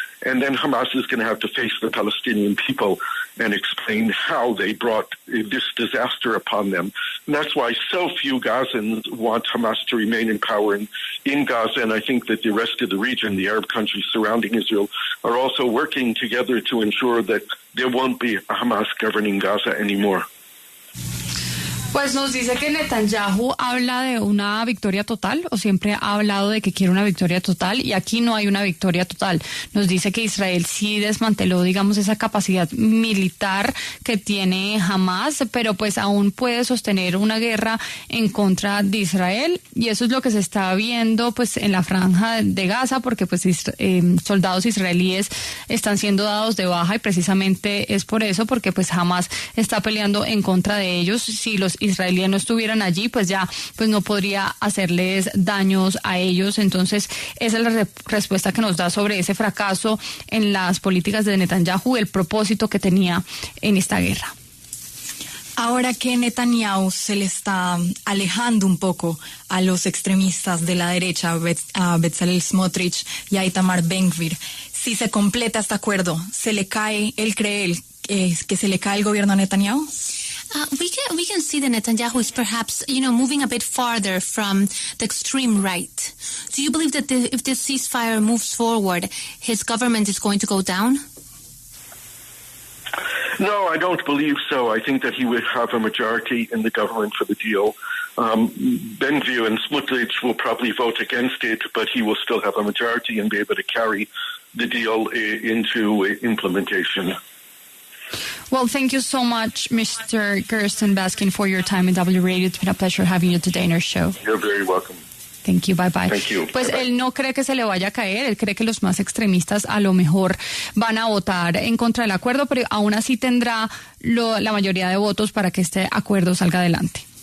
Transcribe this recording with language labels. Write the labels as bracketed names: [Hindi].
[English] And then Hamas is going to have to face the Palestinian people and explain how they brought this disaster upon them. And that's why so few Gazans want Hamas to remain in power in Gaza. And I think that the rest of the region, the Arab countries surrounding Israel, are also working together to ensure that there won't be a Hamas governing Gaza anymore. [Spanish] Pues nos dice que Netanyahu habla de una victoria total, o siempre ha hablado de que quiere una victoria total, y aquí no hay una victoria total. Nos dice que Israel sí desmanteló, digamos, esa capacidad militar que tiene Hamas, pero pues aún puede sostener una guerra en contra de Israel, y eso es lo que se está viendo pues en la franja de Gaza, porque pues soldados israelíes están siendo dados de baja, y precisamente es por eso, porque pues Hamas está peleando en contra de ellos. Si los israelíes no estuvieran allí, pues ya pues no podría hacerles daños a ellos. Entonces esa es la respuesta que nos da sobre ese fracaso en las políticas de Netanyahu, el propósito que tenía en esta guerra. Ahora que Netanyahu se le está alejando un poco a los extremistas de la derecha, a Bezalel Smotrich y a Itamar Ben-Gvir, si se completa este acuerdo, ¿él cree que se le cae el gobierno a Netanyahu? [English] We can see that Netanyahu is perhaps, moving a bit farther from the extreme right. Do you believe that if this ceasefire moves forward, his government is going to go down? No, I don't believe so. I think that he would have a majority in the government for the deal. Ben-Gvir and Smotrich will probably vote against it, but he will still have a majority and be able to carry the deal into implementation. Well, thank you so much, Mr. Gersten Baskin, for your time in W Radio. It's been a pleasure having you today in our show. You're very welcome. Thank you, bye bye. Thank you. [Spanish] Pues [English] bye-bye. [Spanish] Él no cree que se le vaya a caer, él cree que los más extremistas a lo mejor van a votar en contra del acuerdo, pero aún así tendrá la mayoría de votos para que este acuerdo salga adelante.